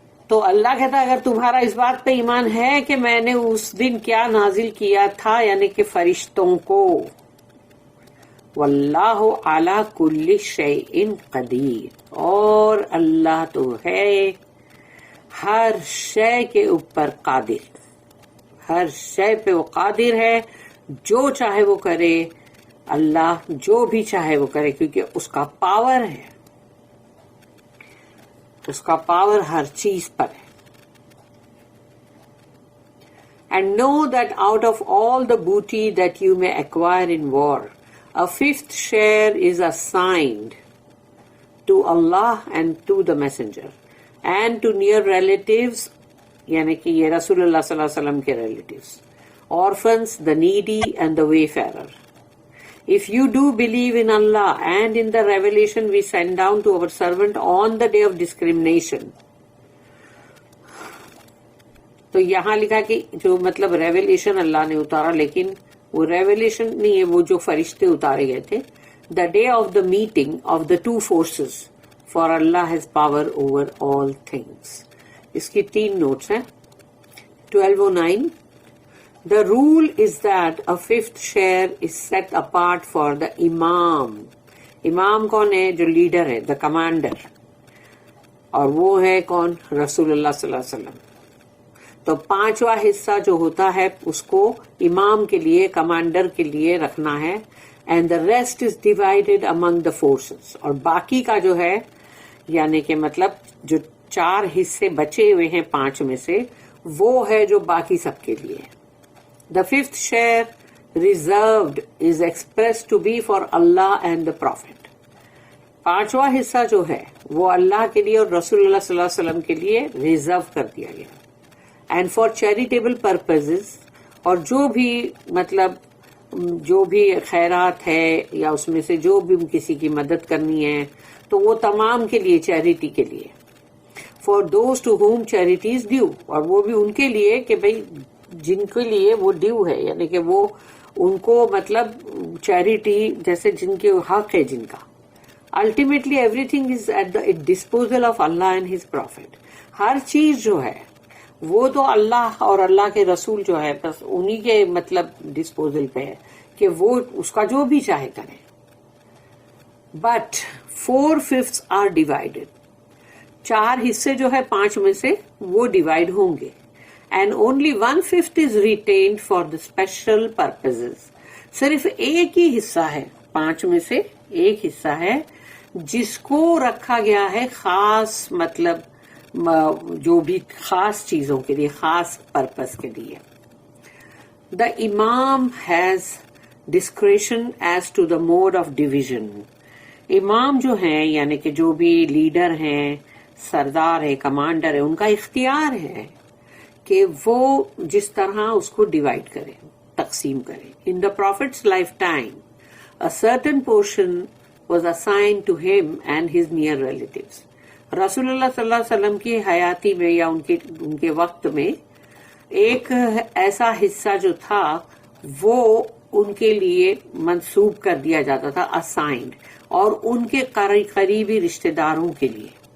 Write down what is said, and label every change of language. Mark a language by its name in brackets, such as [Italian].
[Urdu] تو اللہ کہتا ہے اگر تمہارا اس بات پہ ایمان ہے کہ میں نے اس دن کیا نازل کیا تھا، یعنی کہ فرشتوں کو، [Arabic] واللہ علی کل شیء قدیر، [Urdu] اور اللہ تو ہے ہر شے کے اوپر قادر، ہر شے پہ وہ قادر ہے، جو چاہے وہ کرے. اللہ جو بھی چاہے وہ کرے، کیونکہ اس کا پاور ہے، اس کا پاور ہر چیز پر ہے. [English] And know that out of all the booty that you may acquire in war, a fifth share is assigned to Allah and to the messenger and to near relatives، [Urdu] یعنی کہ یہ رسول اللہ صلی اللہ علیہ وسلم کے relatives, [English] orphans, the needy and the wayfarer. If you do believe in Allah and in the revelation we send down to our servant on the day of discrimination. [Urdu] تو یہاں لکھا کہ جو مطلب ریویلیشن اللہ نے اتارا، لیکن وہ ریویلیشن نہیں ہے، وہ جو فرشتے اتارے گئے تھے. [English] The day of the meeting of the two forces, for اللہ has power over all things. [Urdu] اس کی 3 نوٹس ہیں. [English] 1209 The rule is that a fifth share is set apart for the imam. [Urdu] امام کون ہے؟ جو لیڈر ہے، [English] the commander. [Urdu] اور وہ ہے کون؟ رسول اللہ صلی اللہ علیہ وسلم. تو 5واں حصہ جو ہوتا ہے اس کو امام کے لیے، کمانڈر کے لیے رکھنا ہے. [English] And the rest is divided among the forces. [Urdu] اور باقی کا جو ہے یعنی کہ مطلب جو 4 حصے بچے ہوئے ہیں 5 میں سے، وہ ہے جو باقی سب کے لیے. [English] The fifth share reserved is expressed to be for Allah and the Prophet. [Urdu] 5واں حصہ جو ہے وہ اللہ کے لیے اور رسول اللہ صلی اللہ علیہ وسلم کے لیے ریزرو کر دیا گیا. [English] And for charitable purposes، [Urdu] اور جو بھی مطلب جو بھی خیرات ہے یا اس میں سے جو بھی کسی کی مدد کرنی ہے تو وہ تمام کے لیے، چیریٹی کے لیے. [English] For those to whom charity is due، [Urdu] اور وہ بھی ان کے لیے کہ بھئی جن کے لیے وہ ڈیو ہے، یعنی کہ وہ ان کو مطلب چیریٹی جیسے جن کے حق ہے جن کا. [English] Ultimately everything is at the disposal of اللہ and his prophet. [Urdu] ہر چیز جو ہے وہ تو اللہ اور اللہ کے رسول جو ہے بس انہی کے مطلب ڈسپوزل پہ ہے کہ وہ اس کا جو بھی چاہے کرے. [English] But 4/5 are divided. [Urdu] 4 حصے جو ہے 5 میں سے وہ ڈیوائڈ ہوں گے. [English] And only 1/5 is retained for the special purposes. [Urdu] صرف ایک ہی حصہ ہے 5 میں سے، ایک حصہ ہے جس کو رکھا گیا ہے خاص مطلب جو بھی خاص چیزوں کے لیے، خاص پرپس کے لیے. [English] The imam has discretion as to the mode of division. [Urdu] امام جو ہیں یعنی کہ جو بھی لیڈر ہیں، سردار ہے، کمانڈر ہے، ان کا اختیار ہے کہ وہ جس طرح اس کو ڈیوائڈ کریں، تقسیم کرے. [English] In the Prophet's lifetime, a certain portion was assigned to him and his near relatives. [Urdu] رسول اللہ صلی اللہ علیہ وسلم کی حیاتی میں یا ان کے وقت میں ایک ایسا حصہ جو تھا وہ ان کے لیے منسوب کر دیا جاتا تھا, اسائنڈ, اور ان کے قریبی رشتہ داروں کے لیے.